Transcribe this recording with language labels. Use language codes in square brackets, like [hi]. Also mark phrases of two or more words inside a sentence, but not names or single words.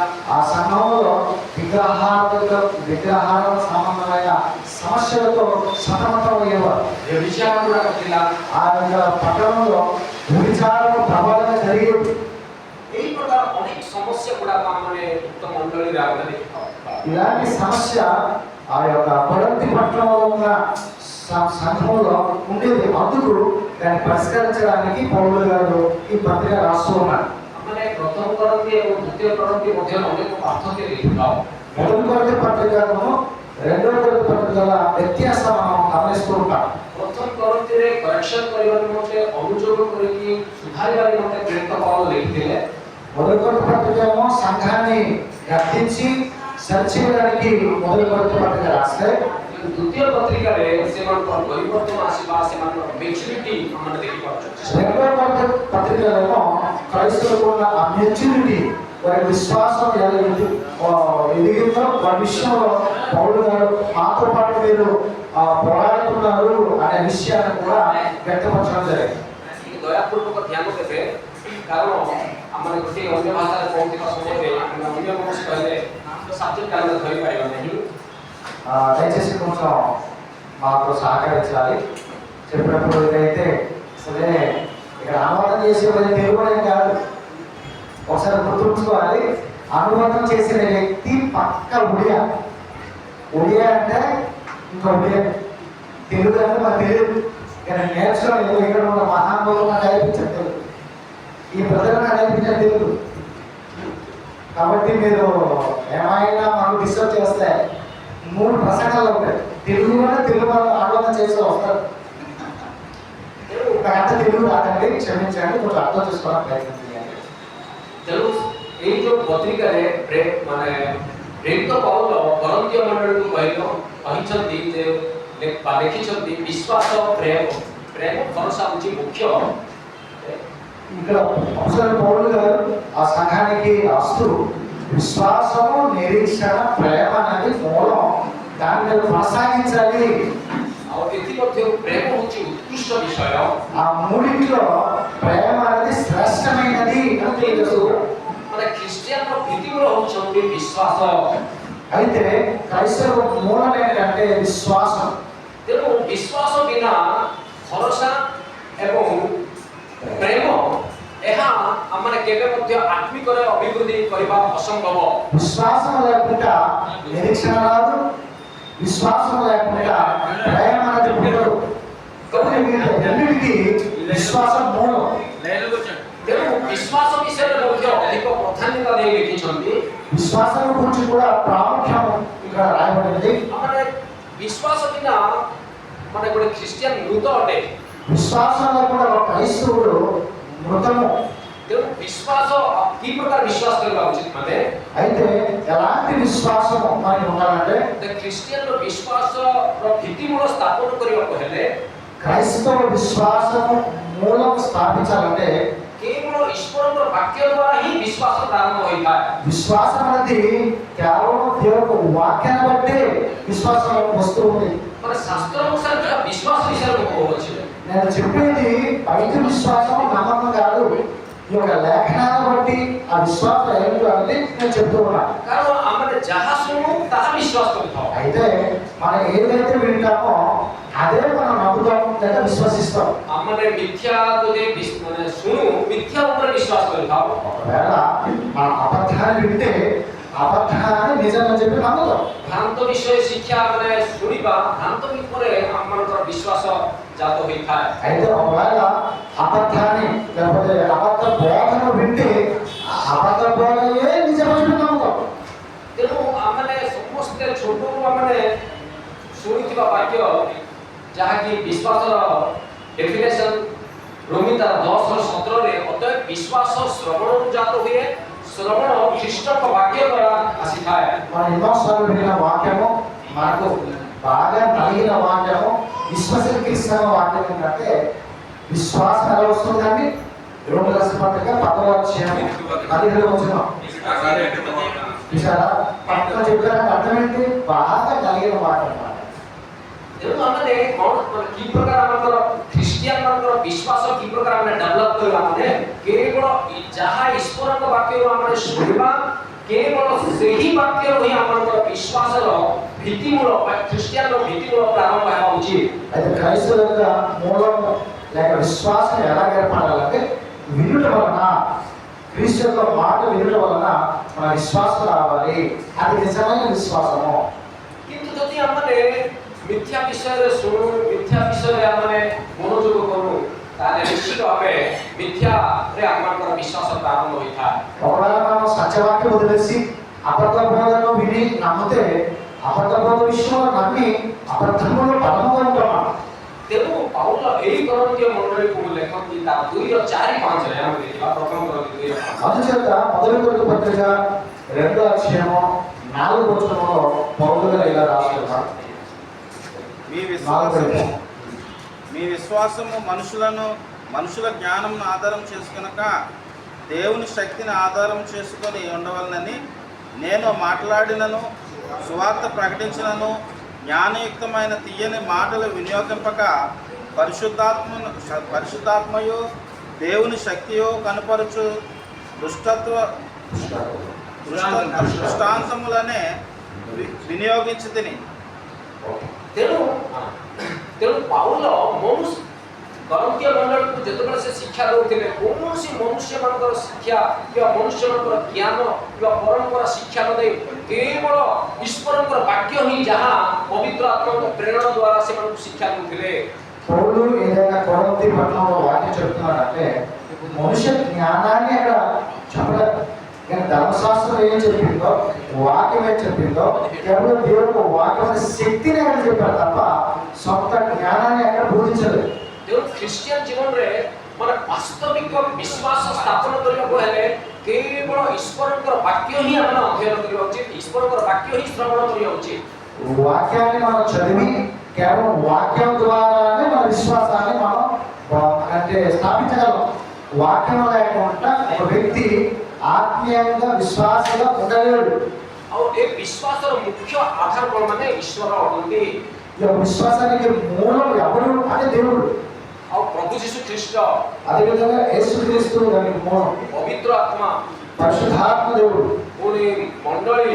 [te] ఆ సంఘంలో విగ్రహాల సంబంధమైన సమస్యలతో సతమతమయ్యేవారు। [or] వ్యభిచార గుଡ଼ାକ ଥିଲା। [te] ఆ యొక్క పట్టణంలో వ్యభిచారం ప్రబలంగా జరిగేది। [or] ଏହି ପ୍ରକାର ଅନେକ ସମସ୍ୟା ଗୁଡ଼ାକ ଆମେ ଉକ୍ତ ମଣ୍ଡଳୀରେ ଆମେ ଦେଖିଥାଉ। [te] ఇలాంటి సమస్య ఆ యొక్క కొరింథీ పట్టణంలో ఉన్న సంఘంలో ఉండేది। అందుకు దాన్ని పరిష్కరించడానికి పౌలు గారు ఈ పత్రిక రాస్తూ ఉన్నారు। [or] ଆମେ ପ୍ରଥମ କରନ୍ତି ଏବଂ ଦ୍ୱିତୀୟ କରନ୍ତି ମଧ୍ୟରେ ଅନେକ ପାର୍ଥକ୍ୟ ଦେଖିଥାଉ। [te] మొదటి కొరింథీ పత్రికను రెండవ కొరింథీ పత్రికల వ్యత్యాసం మనం గమనిస్తూ ఉంటాం। [or] ପ୍ରଥମ କରନ୍ତିରେ କରେକ୍ସନ କରିବା ନିମନ୍ତେ ଅନୁଯୋଗ କରିକି ସୁଧାରିବା ନିମନ୍ତେ ପ୍ରେରିତ ପାଉଲ ଲେଖିଥିଲେ। [te] మొదటి కొరింథీ పత్రిక ఏమో సంఘాన్ని గద్దించి సరిచేయడానికి మొదటి కొరింథీ పత్రిక రాస్తే [or] ଦ୍ୱିତୀୟ ପତ୍ରିକାରେ ସେମାନଙ୍କର ପରିବର୍ତ୍ତନ ଆସିବା ସେମାନଙ୍କର ମେଚୁରିଟି ଆମେ ଦେଖିପାରୁଛୁ। [te] రెండవ కొరింథీ పత్రికలో క్రైస్తవులకు ఉన్న ఆ మెచ్యూరిటీ, వారి విశ్వాసం ఎదిగిందో వారి విషయంలో పౌలు గారు మాతో పాటు మీరు పోరాడుతున్నారు అనే విషయాన్ని కూడా వ్యక్తపరచడం జరిగింది। [or] ଦୟାପୂର୍ବକ ଧ୍ୟାନ ଦେବେ, କାରଣ ଆମେ ଗୋଟିଏ ଅନ୍ୟ ଭାଷାରେ କହୁଥିବା ସମୟରେ ଆମେ ଅନ୍ୟ କୌଣସି କହିଲେ ସବ୍ଜେକ୍ଟ ଆମେ ଧରିପାରିବା ନାହିଁ। [te] దయచేసి కొంచెం మాకు సహకరించాలి। చెప్పినప్పుడు ఇదైతే అసలే ఇక్కడ అనువాదం చేసే తెలుగునే కాదు, ఒకసారి గుర్తుంచుకోవాలి। అనువాదం చేసిన వ్యక్తి పక్క ఒడియా అంటే ఇంకా ఒడియా, తెలుగు అంటే మాకు తెలియదు, ఇక్కడ నేర్చుకోలేదు। ఇక్కడ ఉన్న మహానుభావులు నాకు నేర్పించారు తెలుగు, ఈ ప్రజలు నాకు నేర్పించారు తెలుగు। కాబట్టి మీరు ఏమైనా మాకు డిస్టర్బ్ చేస్తే 3 ప్రసంగాలు ఉంటాయి, తెలుగులోనే తెలుగు అనువాదం చేసి వస్తారు। అంత తెలుగు రాదండి, క్షమించండి, కొంచెం అర్థం చేసుకోవడానికి ప్రయత్నం చేయండి। [or] ତେଣୁ ଏଇ ଯୋଉ ପତ୍ରିକାରେ ମାନେ ପ୍ରେରିତ ପାଉଲ କରନ୍ତୀୟ ମଣ୍ଡଳୀକୁ କହିଛନ୍ତି ଯେ ଲେଖିଛନ୍ତି ବିଶ୍ୱାସ ପ୍ରେମ ଭରସା ହେଉଛି ମୁଖ୍ୟ। [te] ఇక్కడ అపోస్తలుడైన పౌలు గారు ఆ సంఘానికి రాస్తూ విశ్వాసము, నిరీక్షణ, ప్రేమ అనేది మూలం, దాన్ని మీరు కొనసాగించాలి। [or] ଆଉ ଏଥିମଧ୍ୟରୁ ପ୍ରେମ ହେଉଛି ଉତ୍କୃଷ୍ଟ ବିଷୟ। [te] ఆ మూడింటిలో ప్రేమ అనేది శ్రేష్టమైనది అని తెలుసు। [or] ମାନେ ଖ୍ରୀଷ୍ଟିଆନର ଭିତ୍ତିମୂଳ ହେଉଛନ୍ତି ବିଶ୍ୱାସ। [te] అయితే క్రైస్తవ మూలం ఏంటంటే విశ్వాసం। [or] ତେଣୁ ବିଶ୍ୱାସ ବିନା ଭରସା ଏବଂ ପ୍ରେମ ଏହା ଆମେ କେବେ ମଧ୍ୟ ଆତ୍ମିକରେ ଅଭିବୃଦ୍ଧି କରିବା ଅସମ୍ଭବ। [te] విశ్వాసం లేకుండా నిరీక్షణ రాదు, విశ్వాసం లేకుండా ప్రేమ అనేది ఉండదు। కాబట్టి వీటన్నిటికీ విశ్వాసం మూలం. లైన్లో కూర్చోండి. [or] ତେଣୁ ବିଶ୍ୱାସ ବିଷୟରେ ମଧ୍ୟ ଅଧିକ ପ୍ରାଧାନ୍ୟତା ଦେଇ ଲେଖିଛନ୍ତି। [te] విశ్వాసం గురించి కూడా ప్రాముఖ్యం ఇక్కడ రాయబడింది. [or] ମାନେ ବିଶ୍ୱାସ ବିନା ମାନେ ଗୋଟେ ଖ୍ରୀଷ୍ଟିଆନ ମୃତ ଅଟେ। [te] విశ్వాసంలో కూడా ఒక క్రైస్తవుడు మృతము. [or] ତେଣୁ ବିଶ୍ୱାସ କି ପ୍ରକାର ବିଶ୍ୱାସ କରିବା ଉଚିତ ମାନେ [te] అయితే ఎలాంటి విశ్వాసం మనకి ఉండాలంటే [or] ଖ୍ରୀଷ୍ଟିଆନର ବିଶ୍ୱାସର ଭିତ୍ତିମୂଳ ସ୍ଥାପନ କରିବାକୁ ହେଲେ [te] క్రైస్తవ విశ్వాసము మూలం స్థాపించాలంటే [or] କେବଳ ଈଶ୍ୱରଙ୍କର ବାକ୍ୟ ଦ୍ୱାରା ହିଁ ବିଶ୍ୱାସ ପ୍ରାରମ୍ଭ ହୋଇଥାଏ। [te] విశ్వాసం అనేది కేవలం దేవుని వాక్యాన్ని బట్టి విశ్వాసం వస్తూ ఉంది. [or] ମାନେ ଶାସ୍ତ୍ର ଅନୁସାରେ ଯୋଉଟା ବିଶ୍ୱାସ ବିଷୟରେ ମୁଁ କହୁଅଛି [te] నేను చెప్పేది బయట విశ్వాసం నమ్మకం కాదు. ఈ యొక్క లేఖనాన్ని బట్టి ఆ విశ్వాసం ఏంటో అనేది నేను చెప్తూ ఉన్నాను. [or] କାରଣ ଆମେ ଯାହା ଶୁଣୁ ତାହା ବିଶ୍ୱାସ କରିଥାଉ। [te] అయితే మనం ఏదైతే వింటామో అదే మనం నమ్ముతాం లేదా విశ్వసిస్తాం. [or] ଆମେ ମିଥ୍ୟା ଯଦି ମାନେ ଶୁଣୁ ମିଥ୍ୟା ଉପରେ ବିଶ୍ୱାସ କରିଥାଉ। [te] ఒకవేళ మనం అబద్ధాన్ని వింటే అబద్ధాన్ని నిజంగా చెప్పి నమ్ముతాం. [or] ଭ୍ରାନ୍ତ ବିଷୟ ଶିକ୍ଷା ମାନେ ଶୁଣିବା ଭ୍ରାନ୍ତ ଉପରେ ଆମମାନଙ୍କର ବିଶ୍ୱାସ ଜାତ ହୋଇଥାଏ। [te] అయితే ఒకవేళ అబద్ధాన్ని లేకపోతే అబద్ధ బోధను వింటే అబద్ధ బోధయే నిజమని నమ్ముతాం. [or] ତେଣୁ ଆମେ ସମସ୍ତେ ଛୋଟରୁ ଆମେ ଶୁଣିଥିବା ବାକ୍ୟ ଯାହାକି ବିଶ୍ୱାସର ଡେଫିନେସନ ରୋମୀ ତାର 10:17ରେ ଅତଏବ ବିଶ୍ୱାସ ଶ୍ରବଣରୁ ଜାତ ହୁଏ, ଶ୍ରବଣ ଖ୍ରୀଷ୍ଟଙ୍କ ବାକ୍ୟ ଦ୍ୱାରା ଆସିଥାଏ। [te] మనం ఎన్నోసార్లు విన్న వాక్యము మనకు బాగా నలిగిన వాక్యము విశ్వసిస్తున్న వాక్యం ఏంటంటే విశ్వాసం ఎలా వస్తుందండి? రోమిల రాసిన పత్రిక 10వ అధ్యాయం 17వ వచనం. చూసారా? పక్కన చెప్పడానికి అర్థం ఏంటి? బాగా నలిగిన వాక్యం అన్నమాట. [or] ତେଣୁ ଆମେ କ'ଣ କି ପ୍ରକାର ଆମର ଖ୍ରୀଷ୍ଟିଆନ ମାନଙ୍କର ବିଶ୍ୱାସ କି ପ୍ରକାର ଆମେ ଡେଭଲପ କରିବା ମାନେ କେବଳ ଯାହା ଈଶ୍ୱରଙ୍କ ବାକ୍ୟରୁ ଆମେ ଶୁଣିବା କେବଳ ସେହି ବାକ୍ୟରୁ ହିଁ ଆମଙ୍କର ବିଶ୍ୱାସର ଭିତ୍ତିମୂଳ ଖ୍ରୀଷ୍ଟିଆନର ଭିତ୍ତିମୂଳ ପ୍ରାରମ୍ଭ ହେବା ଉଚିତ। [te] అయితే క్రైస్తవుల యొక్క మూలము లేక విశ్వాసం ఎలా ఏర్పడాలంటే వినుట వలన, క్రీస్తు యొక్క మాట వినుట వలన మన విశ్వాసం రావాలి. అది నిజమైన విశ్వాసము. [or] କିନ୍ତୁ ଯଦି ଆମେ ମିଥ୍ୟା ବିଷୟରେ ଶୁଣୁ ମିଥ୍ୟା ବିଷୟରେ ଆମେ ମନୋଯୋଗ କରୁ ତାହେଲେ ନିଶ୍ଚିତ ଭାବେ ମିଥ୍ୟାରେ ଆମମାନଙ୍କର ବିଶ୍ୱାସ ପ୍ରାରମ୍ଭ ହୋଇଥାଏ। [te] ఒకవేళ మనం సత్యవాక్యం వదిలేసి అబద్ధ బోధను విని నమ్మితే అబద్ధ బోధ విషయంలో నమ్మి అబద్ధములో బలముగా ఉంటాం. [or] ତେଣୁ ପାଉଲ ଏହି କରନ୍ତୀୟ ମଣ୍ଡଳୀକୁ ଲେଖନ୍ତି ତା 2:4-5ରେ ଆମେ ଦେଖିବା। ପ୍ରଥମ କରନ୍ତି 2:5। [te] అందుచేత మొదటి కొరింథీ పత్రిక 2వ అధ్యాయము 4వ వచనంలో పౌలు గారు ఇలా రాస్తున్నారు. మీ విశ్వాసము మనుషుల జ్ఞానంను ఆధారం చేసుకొనక దేవుని శక్తిని ఆధారం చేసుకొని ఉండవలనని నేను మాట్లాడినను సువార్త ప్రకటించినను జ్ఞానయుక్తమైన తీయని మాటలు వినియోగింపక పరిశుద్ధాత్మయు దేవుని శక్తియో కనపరచు దృష్టాంతములనే వినియోగించి తిని। [or] ତେଣୁ ପାଉଲ କରନ୍ତୀୟ ମଣ୍ଡଳୀକୁ ଯେତେବେଳେ ସେ ଶିକ୍ଷା ଦେଉଥିଲେ କୌଣସି ମନୁଷ୍ୟମାନଙ୍କର ଶିକ୍ଷା କିମ୍ବା ମନୁଷ୍ୟମାନଙ୍କର ଜ୍ଞାନ କିମ୍ବା ପରମ୍ପରା ଶିକ୍ଷା ନ ଦେଇ କେବଳ ଈଶ୍ୱରଙ୍କର ବାକ୍ୟ ହିଁ ଯାହା ପବିତ୍ର ଆତ୍ମାଙ୍କ ପ୍ରେରଣା ଦ୍ୱାରା ସେମାନଙ୍କୁ ଶିକ୍ଷା ଦେଉଥିଲେ। [te] పౌలు ఏదైనా కొరింథీ పట్టణంలో వాక్యం చెప్తున్నాడంటే మనుష్య జ్ఞానాన్ని అక్కడ చెప్పలేదు. కానీ ధర్మశాస్త్రం ఏం చెప్పిందో, వాక్యం ఏం చెప్పిందో, కేవలం దేవుడు వాక్యం శక్తిని అక్కడ చెప్పారు తప్ప సొంత జ్ఞానాన్ని అక్కడ బోధించలేదు. [or] ତେଣୁ ଖ୍ରୀଷ୍ଟିଆନ ଜୀବନରେ ମାନେ ବାସ୍ତବିକ ବିଶ୍ୱାସ ସ୍ଥାପନ କରିବାକୁ ହେଲେ କେବଳ ଈଶ୍ୱରଙ୍କର ବାକ୍ୟ ହିଁ ଆମେ ଅଧ୍ୟୟନ କରିବା ଉଚିତ, ଈଶ୍ୱରଙ୍କର ବାକ୍ୟ ହିଁ ଶ୍ରବଣ କରିବା ଉଚିତ। [te] వాక్యాన్ని మనం చదివి కేవలం వాక్యం ద్వారానే మన విశ్వాసాన్ని మనం అంటే స్థాపించగలం. వాక్యం లేకుండా ఒక వ్యక్తి ఆత్మీయంగా విశ్వాసంగా ఉండలేడు. [or] ଆଉ ଏ ବିଶ୍ୱାସର ମୁଖ୍ୟ ଆଧାର କ'ଣ ମାନେ ଈଶ୍ୱର ଅଟନ୍ତି। [te] ఈ యొక్క విశ్వాసానికి మూలం ఎవరు అంటే దేవుడు. [or] ଆଉ ପ୍ରଭୁ ଯୀଶୁ ଖ୍ରୀଷ୍ଟ, [te] అదేవిధంగా యేసుక్రీస్తు దానికి మూలం, [or] ପବିତ୍ର ଆତ୍ମା, [te] పరిశుద్ధాత్మ దేవుడు, [or] ପୁଣି ମଣ୍ଡଳୀ,